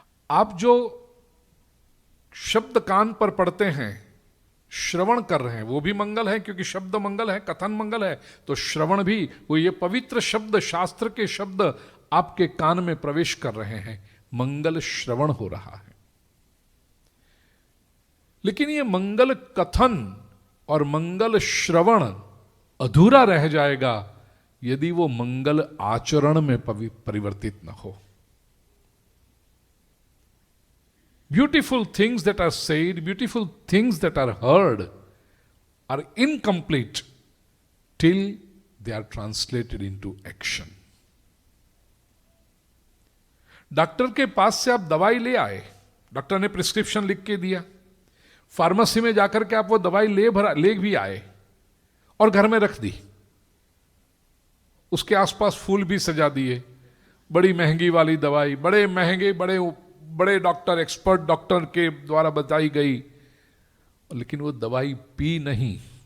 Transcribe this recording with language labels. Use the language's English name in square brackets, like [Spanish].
[Hindi] आप जो शब्द कान पर पढ़ते हैं, श्रवण कर रहे हैं, वो भी मंगल है, क्योंकि शब्द मंगल है, कथन मंगल है, तो श्रवण भी, वो ये पवित्र शब्द, शास्त्र के शब्द आपके कान में प्रवेश कर रहे हैं, मंगल श्रवण हो रहा है। लेकिन ये मंगल कथन और मंगल श्रवण अधूरा रह जाएगा यदि वो मंगल आचरण में परिवर्तित न हो। [English] Beautiful things that are said, beautiful things that are heard are incomplete till they are translated into action. [Hindi] Doctor के पास से आप दवाई ले आए, डॉक्टर ने प्रिस्क्रिप्शन लिख के दिया, फार्मेसी में जाकर के आप वो दवाई ले भी आए और घर में रख दी, उसके आसपास फूल भी सजा दिए, बड़ी महंगी वाली दवाई, बड़े महंगे बड़े डॉक्टर, एक्सपर्ट डॉक्टर के द्वारा बताई गई, लेकिन वो दवाई पी नहीं।